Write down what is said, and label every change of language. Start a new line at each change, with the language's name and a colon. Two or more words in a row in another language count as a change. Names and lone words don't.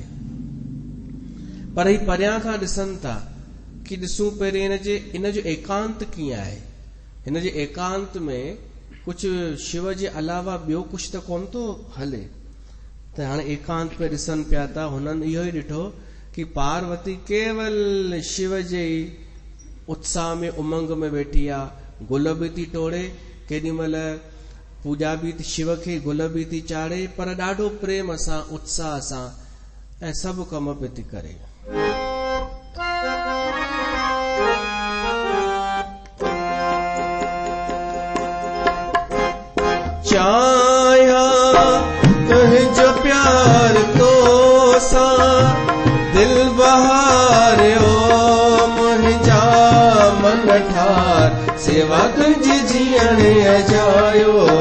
Sindhi: पर ही परियां खां ॾिसनि था कि ॾिसूं पहिरीं इन जो एकांत कीअं आहे। हिन जे एकांत में कुझु शिव जे अलावा ॿियो कुझु त कोन थो हले। त हाणे एकांत पे ॾिसनि पिया था, हुननि इहो ई ॾिठो कि पार्वती केवल शिव जे उत्साह में उमंग में वेठी आहे। गुल बि थी टोड़े, केॾी महिल पूॼा बि शिव खे गुल बि थी चाढ़े, पर ॾाढो प्रेम सां उत्साह सां, ऐं सभु कम पे थी करे। चाया तुझो प्यार तो सा दिल बहारियो मुंहिंजा मन ठार सेवा तुंहिंजी जीअण अजायो।